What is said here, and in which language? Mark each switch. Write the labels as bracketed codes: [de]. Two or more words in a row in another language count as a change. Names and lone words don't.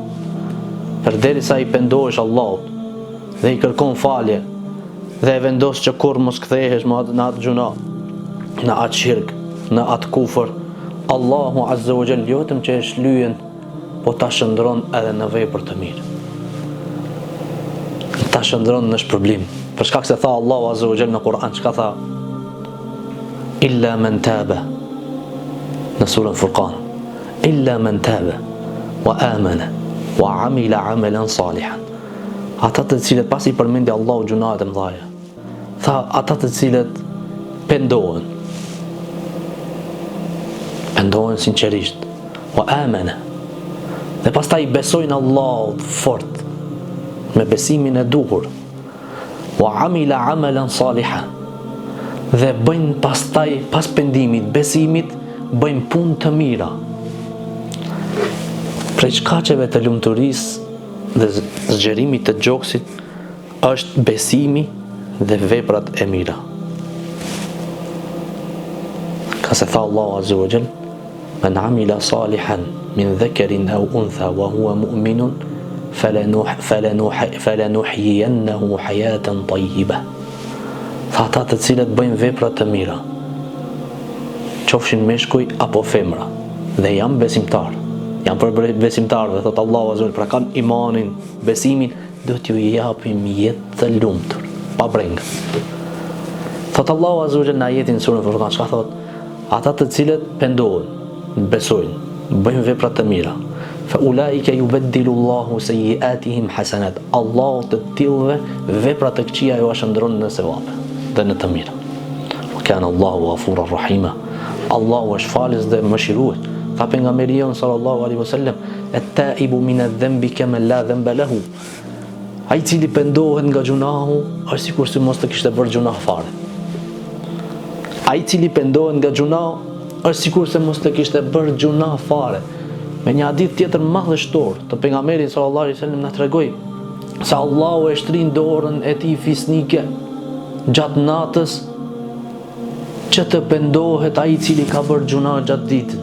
[sq] Përderisa i pendohesh Allahut dhe i kërkon falje dhe e vendos që kur mos kthehesh në atë gjuna, në atë shirk, në atë kufër, Allahu [ar] عز وجل [sq] jo vetëm që e shlyen, po ta shndron edhe në vepër të mirë. Ta shndron në shpërblim. Për shkak se tha Allahu [ar] عز وجل [sq] në Kur'an, çka tha? [ar] إلا من تاب. [sq] Në surën Furqan. [ar] إلا من تاب وآمن وعمل عملا صالحا. [sq] Ata të cilët pasi përmendi Allahu gjunahet e mëdha, tha ata të cilët pendohen sinqerisht, [ar] وآمن, [sq] dhe pastaj besojnë Allahut fort me besimin e duhur, [ar] وعمل عملا صالحا, [sq] dhe bëjnë pastaj pas pendimit, besimit, bëjnë punë të mira. Prej shkaqeve të lumturisë dhe zgjerimit të gjoksit është besimi dhe veprat e mira. Ka se tha Allahu [ar] عز وجل: من عمل صالحا من ذكر أو أنثى وهو مؤمن فلنحيينه حياة طيبة. [sq] Tha ata të cilët bëjnë vepra të mira, qofshin meshkuj apo femra, dhe janë besimtar, janë për besimtarëve, thot Allahu [ar] عز وجل, [sq] pra kanë imanin, besimin, do t'ju japim jetë të lumtur, pa brengë. Thot Allahu [ar] عز وجل [sq] në ajetin surën Furqan, çka thot? Ata të cilët pendohen, besojnë, bëjnë vepra të mira, [ar] فأولئك يبدل الله سيئاتهم حسنات. [sq] Allahu të tillëve veprat të këqija ju shndron në sevape dhe në të mira. [ar] وكان الله غفورا رحيما. [sq] Allahu është falës dhe mëshirues. Tha pejgamberi [ar] صلى الله عليه وسلم التائب من الذنب كمن لا ذنب له. [sq] Ai cili pendohet nga gjunahu është sikur se mos të kishte bërë gjunah fare. Ai cili pendohet nga gjunahu është sikur se mos të kishte bërë gjunah fare. Me një hadith tjetër madhështor të pejgamberit [ar] صلى الله عليه وسلم [sq] na tregoi se Allahu e shtrin dorën e tij fisnike gjatë natës që të pendohet ai i cili ka bërë gjunah gjatë ditës.